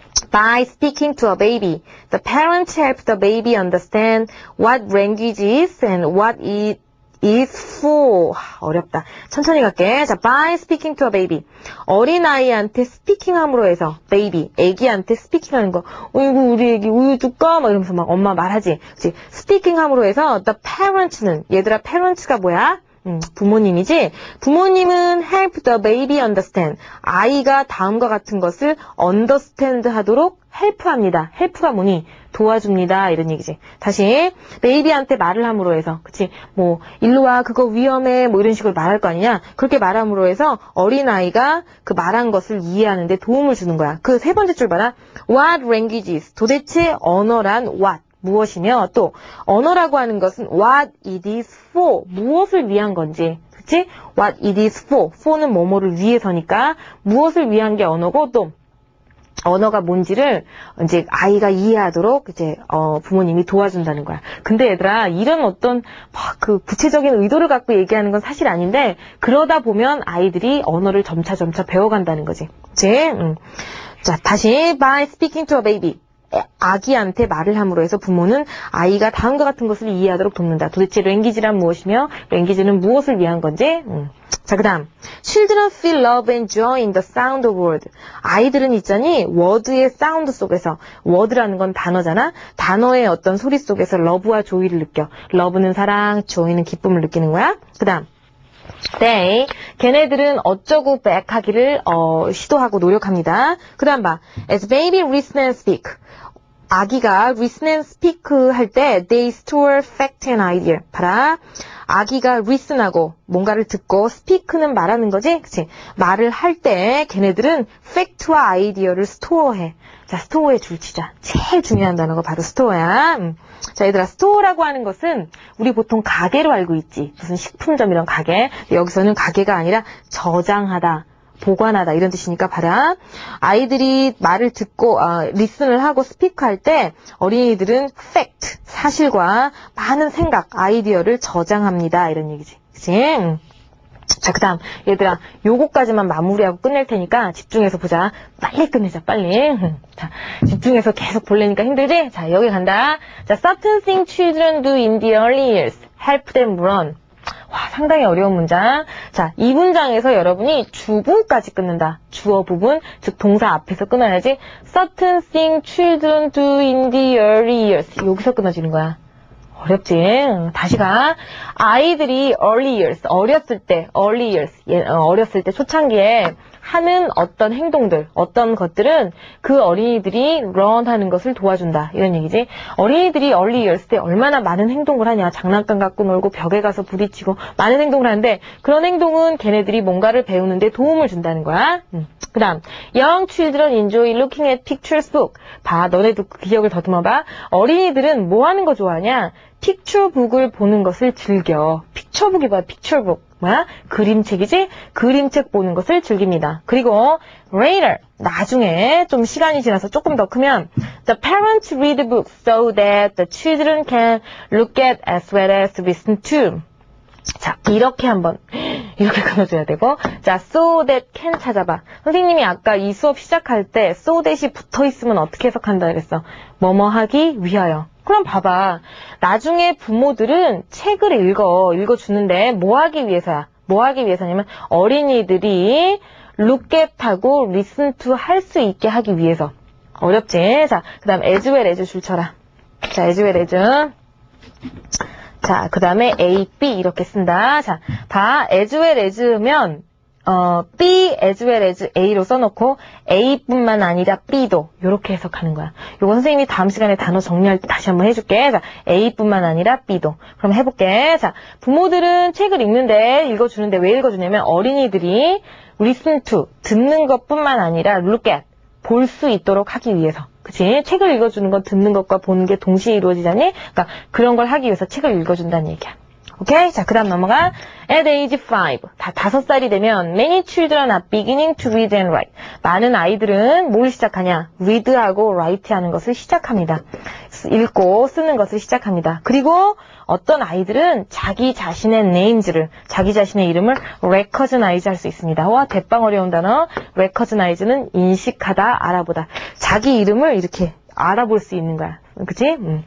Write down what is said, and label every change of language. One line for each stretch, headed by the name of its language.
English: By speaking to a baby, the parents help the baby understand what language is and what it is for.
Korean: 어렵다. 천천히 갈게. 자,
English: by speaking to a baby.
Korean: 어린아이한테 스피킹함으로 해서, baby, 애기한테 스피킹하는 거. 어이구, 우리 애기 우유 줄까? 막 이러면서 막 엄마 말하지. 그치? 스피킹함으로 해서,
English: the parents
Korean: 는, 얘들아, parents가 뭐야? 부모님이지. 부모님은
English: help the baby understand.
Korean: 아이가 다음과 같은 것을 understand 하도록 헬프합니다. 헬프가 뭐니? 도와줍니다. 이런 얘기지. 다시 베이비한테 말을 함으로 해서 그치? 뭐 일로 와 그거 위험해 뭐 이런 식으로 말할 거 아니냐? 그렇게 말함으로 해서 어린아이가 그 말한 것을 이해하는데 도움을 주는 거야. 그 세 번째 줄 봐라.
English: What languages?
Korean: 도대체 언어란 what? 무엇이며 또 언어라고 하는 것은
English: what it is for.
Korean: 무엇을 위한 건지. 그치?
English: What it is for.
Korean: for는 뭐뭐를 위해서니까 무엇을 위한 게 언어고 또 언어가 뭔지를 이제 아이가 이해하도록 이제 부모님이 도와준다는 거야. 근데 얘들아 이런 어떤 막 그 구체적인 의도를 갖고 얘기하는 건 사실 아닌데 그러다 보면 아이들이 언어를 점차 배워간다는 거지. 그치? 자 다시
English: by speaking to a baby.
Korean: 아기한테 말을 함으로 해서 부모는 아이가 다음과 같은 것을 이해하도록 돕는다. 도대체 랭귀지란 무엇이며 랭귀지는 무엇을 위한 건지. 자, 그 다음.
English: Children feel love and joy in the sound of word.
Korean: 아이들은 있잖니, 워드의 사운드 속에서, 워드라는 건 단어잖아? 단어의 어떤 소리 속에서 러브와 조이를 느껴. 러브는 사랑, 조이는 기쁨을 느끼는 거야. 그 다음. 걔네들은 어쩌고 백하기를 시도하고 노력합니다. 그 다음 봐.
English: As baby listen and speak.
Korean: 아기가
English: listen and speak 할 때 they store fact and idea.
Korean: 봐라. 아기가 listen하고 뭔가를 듣고 speak는 말하는 거지? 그치? 말을 할 때 걔네들은 fact와 아이디어를 store해. 자, store에 줄 치자. 제일 중요한 단어가 바로 store야. 자, 얘들아, store라고 하는 것은 우리 보통 가게로 알고 있지. 무슨 식품점 이런 가게. 여기서는 가게가 아니라 저장하다. 보관하다 이런 뜻이니까 봐라. 아이들이 말을 듣고 리슨을 하고 스피크할 때 어린이들은 팩트, 사실과 많은 생각, 아이디어를 저장합니다. 이런 얘기지. 그치? 자, 그 다음 얘들아 요거까지만 마무리하고 끝낼 테니까 집중해서 보자. 빨리 끝내자 빨리. 자, 집중해서 계속 볼래니까 힘들지? 자, 여기 간다.
English: 자, certain things children do in the early years help them run.
Korean: 와, 상당히 어려운 문장. 자, 이 문장에서 여러분이 주부까지 끊는다. 주어 부분, 즉 동사 앞에서 끊어야지.
English: Certain things children do in the early years.
Korean: 여기서 끊어지는 거야. 어렵지? 다시 가. 아이들이 early years, 어렸을 때, early years, 어렸을 때 초창기에 하는 어떤 행동들, 어떤 것들은 그 어린이들이 run 하는 것을 도와준다. 이런 얘기지. 어린이들이 early years 때 얼마나 많은 행동을 하냐. 장난감 갖고 놀고 벽에 가서 부딪히고 많은 행동을 하는데 그런 행동은 걔네들이 뭔가를 배우는데 도움을 준다는 거야. 그 다음
English: Young children enjoy looking at pictures book.
Korean: 봐, 너네도 그 기억을 더듬어봐. 어린이들은 뭐 하는 거 좋아하냐? 픽처북을 보는 것을 즐겨. 픽처북이 뭐야? 픽처북. 뭐야? 그림책이지? 그림책 보는 것을 즐깁니다.
English: 그리고 later,
Korean: 나중에 좀 시간이 지나서 조금 더 크면
English: the parents read books so that the children can look at as well as listen to.
Korean: 자, 이렇게 한번 이렇게 끊어줘야 되고 자, so that can 찾아봐. 선생님이 아까 이 수업 시작할 때 so that이 붙어있으면 어떻게 해석한다 그랬어? 뭐뭐 하기 위하여. 그럼 봐봐. 나중에 부모들은 책을 읽어주는데 뭐 하기 위해서야? 뭐 하기 위해서냐면 어린이들이 look at 하고 listen to 할 수 있게 하기 위해서. 어렵지? 자, 그 다음 as well as 줄 쳐라. 자, as well as. 자, 그 다음에 A, B 이렇게 쓴다. 자, 봐. as well as면 B as well as A로 써놓고 A뿐만 아니라 B도 이렇게 해석하는 거야. 요거 선생님이 다음 시간에 단어 정리할 때 다시 한번 해줄게. 자, A뿐만 아니라 B도. 그럼 해볼게. 자, 부모들은 책을 읽어주는데 왜 읽어주냐면 어린이들이 listen to, 듣는 것뿐만 아니라 look at, 볼 수 있도록 하기 위해서. 그치? 책을 읽어주는 건 듣는 것과 보는 게 동시에 이루어지잖니? 그러니까 그런 걸 하기 위해서 책을 읽어준다는 얘기야. 오케이? 자, 그 다음 넘어가.
English: At age 5.
Korean: 다 5살이 되면
English: many children are beginning to read and write.
Korean: 많은 아이들은 뭘 시작하냐? read하고 write 하는 것을 시작합니다. 읽고 쓰는 것을 시작합니다. 그리고 어떤 아이들은 자기 자신의 names를, 자기 자신의 이름을 recognize 할 수 있습니다. 와, 대빵 어려운 단어. recognize는 인식하다, 알아보다. 자기 이름을 이렇게 알아볼 수 있는 거야. 그치?